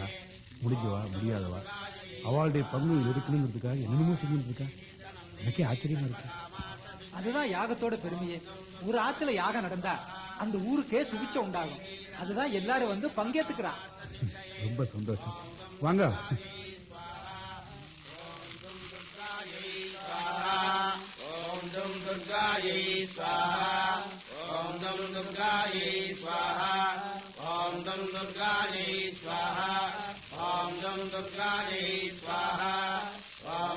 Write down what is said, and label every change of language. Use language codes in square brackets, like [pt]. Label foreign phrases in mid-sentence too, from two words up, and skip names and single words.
[ta] முடிஞ்சவா முடியாதவா அவளுடைய பங்கு எடுக்கணுங்கிறதுக்காக என்னென்னமோ செஞ்சுட்டு இருக்கா. எனக்கே ஆச்சரியமா இருக்கு. அதுதான் யாகத்தோட பெருமையே. ஒரு ஆத்துல யாகம் நடந்தா அந்த ஊருக்கே சுபிச்சம் உண்டாகும். அதுதான் எல்லாரும் வந்து பங்கேற்றுக்கிறான். ரொம்ப சந்தோஷம். வாங்க [sa] ॐ दं दुर्गायै स्वाहा ॐ दं दुर्गायै स्वाहा ॐ दं दुर्गायै स्वाहा ॐ दं दुर्गायै स्वाहा ॐ